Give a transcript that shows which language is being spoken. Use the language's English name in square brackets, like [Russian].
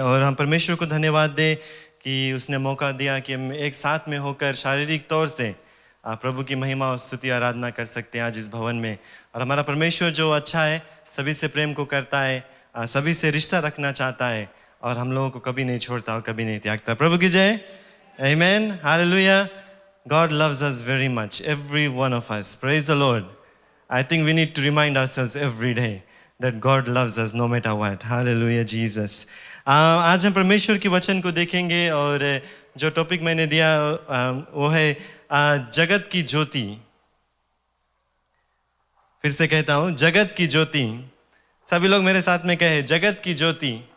[Hindi] और हम परमेश्वर को धन्यवाद दें कि उसने मौका दिया कि हम एक साथ में होकर शारीरिक तौर से प्रभु की महिमा और स्तुति आराधना कर सकते हैं आज इस भवन में। और हमारा परमेश्वर जो अच्छा है, सभी से प्रेम को करता है, सभी से रिश्ता रखना चाहता है और हम लोगों को कभी नहीं छोड़ता और कभी नहीं त्यागता। प्रभु की जय। Amen. Hallelujah. [English] God loves us very much, every one of us. Praise the Lord. I think we need to remind ourselves every day that God loves us no matter what. Hallelujah, Jesus. [Hindi] आज हम परमेश्वर के वचन को देखेंगे और जो topic मैंने दिया वो है जगत की ज्योति। फिर से कहता हूँ, जगत की ज्योति। सभी लोग मेरे साथ में कहे, जगत की ज्योति।